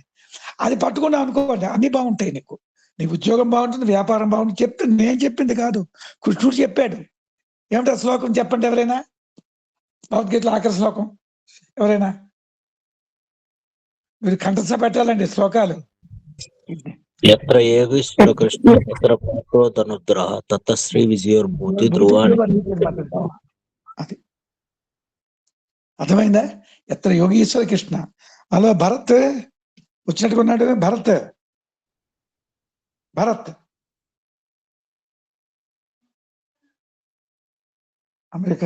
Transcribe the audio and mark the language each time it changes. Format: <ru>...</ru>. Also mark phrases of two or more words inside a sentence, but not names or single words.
<te>అది పట్టుకున్నావు అనుకోండి, అన్ని బాగుంటాయి. నీకు నీ ఉద్యోగం బాగుంటుంది, వ్యాపారం బాగుంటుంది. చెప్తుంది, నేను చెప్పింది కాదు, కృష్ణుడు చెప్పాడు. ఏమిటా శ్లోకం చెప్పండి ఎవరైనా? భగవద్గీతలో ఆఖరి శ్లోకం ఎవరైనా? మీరు కంఠస్థ పెట్టాలండి శ్లోకాలు.</te> <sa>यत्र योगीश्वर कृष्ण तत्र पार्थो धनुर्धरः तत्र श्री विजयोर्भूति ध्रुवाणि.</sa> <te>అది అర్థమైందా?</te> <sa>ఎత్ర యోగీశ్వర కృష్ణ.</sa> <te>హలో భరత్ వచ్చినట్టుకున్నాడు. భరత్ అమెరికా.</te>